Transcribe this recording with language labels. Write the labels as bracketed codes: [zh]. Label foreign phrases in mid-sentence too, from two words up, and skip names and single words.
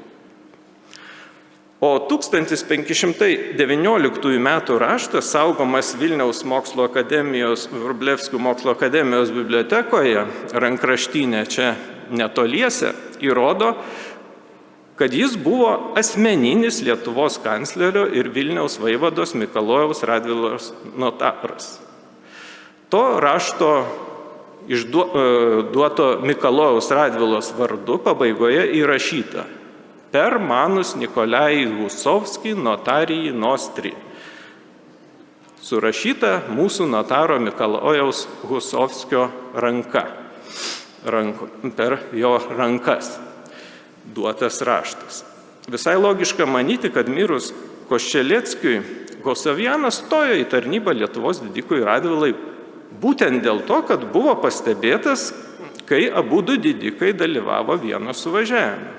[lt] O 1519 metų raštas, saugomas Vilniaus mokslo akademijos, Vrublevskių mokslo akademijos bibliotekoje, rankraštinė čia netoliese, įrodo, kad jis buvo asmeninis Lietuvos kanclerio ir Vilniaus vaivados Mikalojaus Radvilos notaras. To rašto duoto Mikalojaus Radvilos vardu pabaigoje įrašyta [la] per manus Nikolai Husovski notarijai nostri. [lt] Surašyta mūsų notaro Mikalojaus Husovskio ranka. Per jo rankas duotas raštas. Visai logiška manyti, kad mirus Koščeleckiui, Husovianas stojo į tarnybą Lietuvos didikui Radvilai būtent dėl to, kad buvo pastebėtas, kai abu du didikai dalyvavo Vienos suvažiavime.